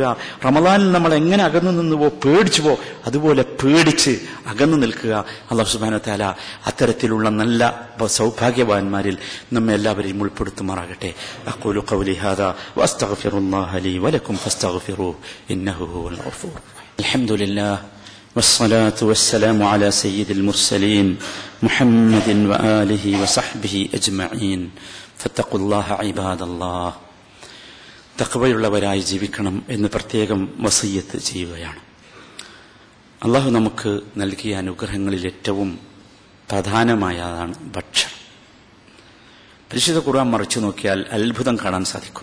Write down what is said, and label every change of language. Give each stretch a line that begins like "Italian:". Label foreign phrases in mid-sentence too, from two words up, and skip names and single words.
Malayalam: റമളാനിൽ നമ്മൾ എങ്ങനെ അകന്നു നിന്നുവോ, പേടിച്ചുവോ, അതുപോലെ പേടിച്ച് അകന്നു നിൽക്കുക. അല്ലാഹു
Arabic: سبحانه وتعالى
Malayalam: അത്തരത്തിലുള്ള നല്ല സൗഭാഗ്യവാന്മാരിൽ നമ്മെ എല്ലാവരെയും ഉൾപ്പെടുത്തുമാറാകട്ടെ.
Arabic: أقول قولي هذا وأستغفر الله لي ولكم فاستغفروه إنه هو الغفور. അൽഹംദുലില്ലാഹ് والصلاة والسلام على سيد المرسلين محمد وآله وصحبه أجمعين فاتقوا الله عباد الله.
Malayalam: തഖ്വയുള്ളവരായി ജീവിക്കണം എന്ന് പ്രത്യേകം വസിയ്യത്ത് ചെയ്യുകയാണ്. അള്ളാഹു നമുക്ക് നൽകിയ അനുഗ്രഹങ്ങളിൽ ഏറ്റവും പ്രധാനമായതാണ് ഭക്ഷണം. പരിശുദ്ധ ഖുർആൻ മറിച്ചു നോക്കിയാൽ അത്ഭുതം കാണാൻ സാധിക്കും.